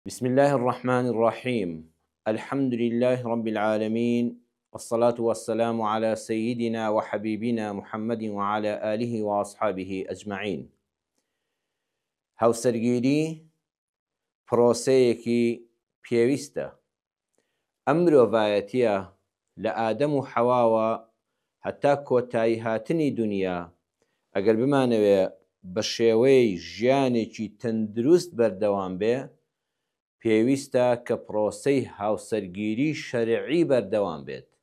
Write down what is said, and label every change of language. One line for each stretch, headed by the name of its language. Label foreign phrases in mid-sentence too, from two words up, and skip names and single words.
Arabic: بسم الله الرحمن الرحيم. الحمد لله رب العالمين، والصلاة والسلام على سيدنا وحبيبنا محمد وعلى آله وأصحابه أجمعين.
Central Kurdish: هاوسەرگیری پرۆسەیەکی پێویستە. ئەم مرۆڤایەتیە لە ئادەم و حەواوە هەتا کۆتایی هاتنی دنیا ئەگەر بمانەوێ بە شێوەی ژیانێکی تەندروست بەردەوام بێ، پێویستە کە پرۆسەی هاوسەرگیری شەرعی بەردەوام بێت.